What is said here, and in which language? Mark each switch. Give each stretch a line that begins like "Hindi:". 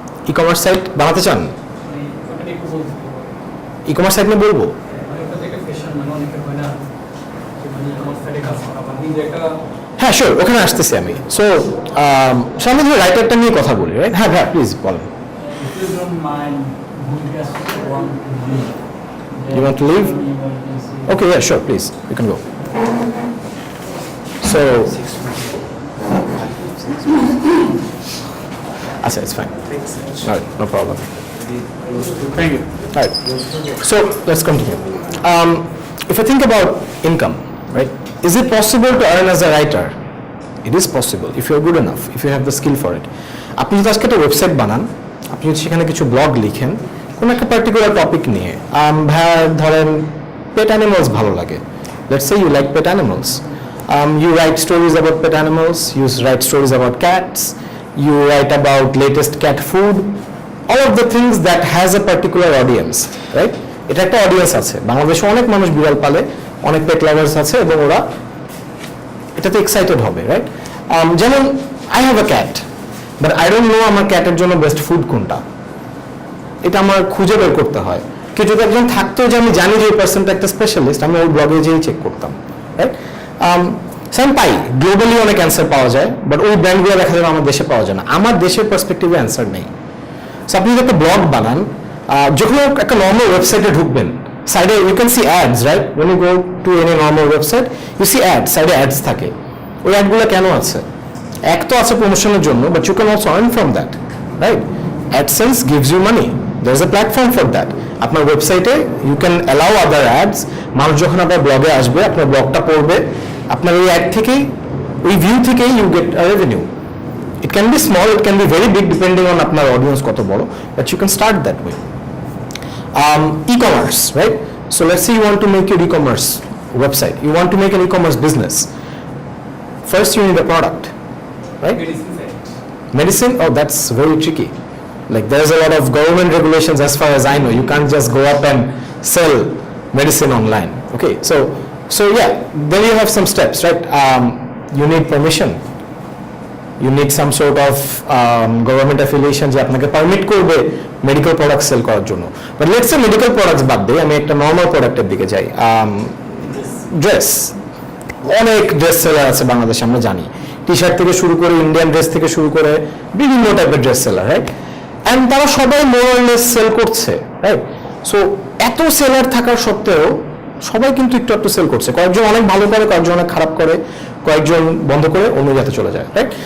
Bangla: E commerce site বানাতে চান? মানে ওটা একটু বলতে ই কমার্স সাইট নিয়ে বলবো? মানে ওটা থেকে ফ্যাশন মানে অনেকের হয় না যে মানে ই-কমার্স সাইটে কাজ করা বা নিজে একটা হ্যাঁ শিওর, ওখানে আসতেছি আমি। সো সামনে ধরে রাইটারটা নিয়ে কথা বলি, রাইট? হ্যাঁ হ্যাঁ প্লিজ বলেন।
English: If you don't mind, would just want to leave. You want to leave? Emergency. Okay, yeah, sure, please, you can go. So, Asa, it's fine. All right, no problem. Thank you. All right, so let's continue. If I think about income, right? Is it possible to earn as a writer? It is possible if you are good enough, if you have the skill for it.
Bangla: আপনি যদি আজকে একটা website বানান, আপনি যদি সেখানে কিছু blog লিখেন কোনো একটা পার্টিকুলার টপিক নিয়ে, ভাইয়া ধরেন পেট অ্যানিমালস ভালো লাগে,
English: Let's say you like pet animals, you write stories about pet animals, you write stories about cats, you write about latest cat food, all of the things that has a particular audience, right?
Bangla: এটা একটা audience আছে, বাংলাদেশে অনেক মানুষ বিড়াল পালে, অনেক pet lovers আছে এবং ওরা এটাতে এক্সাইটেড হবে, রাইট? যেমন
English: I have a cat, but I don't know
Bangla: আমার ক্যাটের জন্য বেস্ট ফুড কোনটা, এটা আমার খুঁজে বের করতে হয়। কেউ যদি একজন থাকতো যে আমি জানি যে এই পার্সনটা একটা স্পেশালিস্ট, আমি ওই ব্লগে যেয়ে চেক করতাম, রাইট? সেম পাই, গ্লোবালি অনেক অ্যান্সার পাওয়া যায়, বাট ওই ব্র্যান্ডগুলো দেখা যাবে আমার দেশে পাওয়া যায় না, আমার দেশের পার্সপেক্টিভে অ্যান্সার নেই। সো আপনি যদি একটা ব্লগ বানান, যখন একটা নর্মাল ওয়েবসাইটে ঢুকবেন, সাইডে
English: you can see ads,
Bangla: right?
English: when you go to any normal website you see ads,
Bangla: সাইডে অ্যাডস থাকে। ওই অ্যাডগুলো কেন আছে? এক তো আছে প্রমোশনের জন্য,
English: But you can also earn from that, right? AdSense gives you money, there is a platform for that.
Bangla: আপনার ওয়েবসাইটে
English: you can allow other ads,
Bangla: মানুষ যখন আপনার ব্লগে আসবে, আপনার ব্লগটা পড়বে, আপনার ওই অ্যাড থেকেই, ওই ভিউ থেকেই
English: You get a revenue. It can be small, it can be very big depending on
Bangla: আপনার অডিয়েন্স কত বড়,
English: but you can start that way. E-commerce, right? So let's say you want to make your e-commerce website, you want to make an e-commerce business. First you need a product, right?
Bangla: Medicine site,
English: Medicine, oh that's very tricky. Like there's a lot of government regulations as far as I know, you can't just go up and sell medicine online, okay? So yeah, then you have some steps, right? You need permission, you need some sort of government affiliation
Bangla: যে আপনাকে permit করবে medical product sell করার জন্য।
English: but let's say
Bangla: medical products বাদ দিয়ে আমি একটা normal প্রোডাক্টের দিকে যাই। ড্রেস, অনেক ড্রেস সেলার আছে বাংলাদেশে, আমরা জানি, টি শার্ট থেকে শুরু করে ইন্ডিয়ান ড্রেস থেকে শুরু করে বিভিন্ন টাইপের ড্রেস সেলার, রাইট? অ্যান্ড তারা সবাই মোরলেস সেল করছে, রাইট? সো এত সেলার থাকার সত্ত্বেও সবাই কিন্তু একটু একটু সেল করছে, কয়েকজন অনেক ভালো করে, কয়েকজন অনেক খারাপ করে, কয়েকজন বন্ধ করে অন্য জায়গাতে চলে যায়, রাইট?